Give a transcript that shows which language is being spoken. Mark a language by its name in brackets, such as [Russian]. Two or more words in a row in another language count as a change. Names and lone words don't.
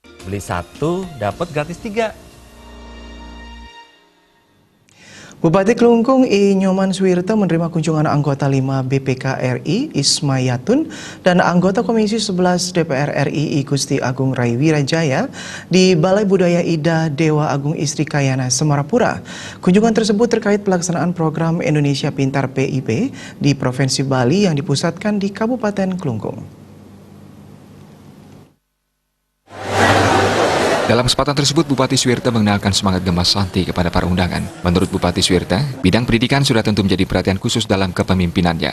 [Indonesian] Beli satu, dapat gratis 3. Bupati Klungkung I. Nyoman Suwirto menerima kunjungan anggota 5 BPK RI Ismayatun dan anggota Komisi 11 DPR RI I. Gusti Agung Rai Wirajaya di Balai Budaya Ida Dewa Agung Istri Kayana Semarapura. Kunjungan tersebut terkait pelaksanaan program Indonesia Pintar PIP di Provinsi Bali yang dipusatkan di Kabupaten Klungkung. Dalam kesempatan tersebut, Bupati Suwirto mengenalkan semangat gemas santi kepada para undangan. Menurut Bupati Suwirto, bidang pendidikan sudah tentu menjadi perhatian khusus dalam kepemimpinannya.